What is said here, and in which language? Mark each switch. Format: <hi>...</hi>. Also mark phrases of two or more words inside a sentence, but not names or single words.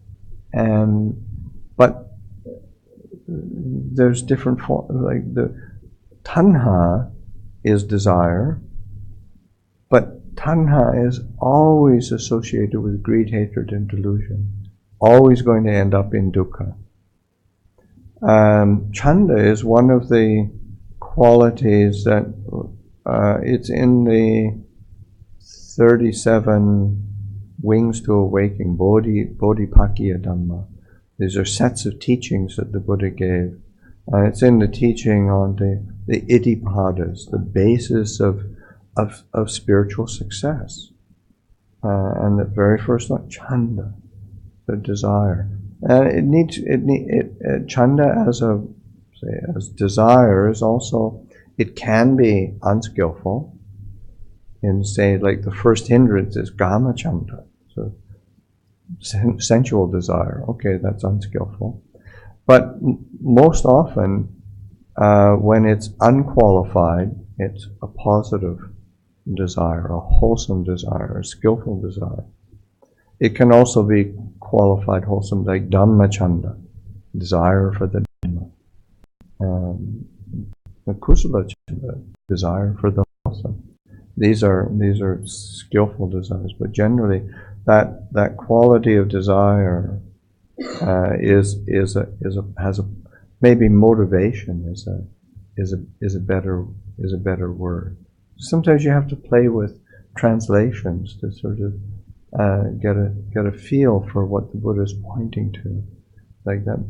<en>but there's different forms, like the tanha is desire, but tanha is always associated with greed, hatred, and delusion, always going to end up in dukkha. Chanda is one of the qualities that it's in the 37 wings to awakening,</en> <pi>Bodhipakkhya Dhamma.</pi> <en>These are sets of teachings that the Buddha gave. It's in the teaching on the Iddhipadas, the basis of spiritual success. And the very first one, chanda, the desire. Chanda as desire is also, it can be unskillful. In say, like the first hindrance is</en> <pi>kama chanda,</pi> <en>so sensual desire. Okay, that's unskillful. But most often, when it's unqualified, it's a positive desire, a wholesome desire, a skillful desire. It can also be qualified wholesome, like dhammachanda, desire for the Dhamma.</en> <pi>The kusala chanda,</pi> <en>desire for the wholesome. These are skillful desires, but generally that quality of desire has maybe motivation is a better word. Sometimes you have to play with translations to sort of get a feel for what the Buddha is pointing to, like that.</en>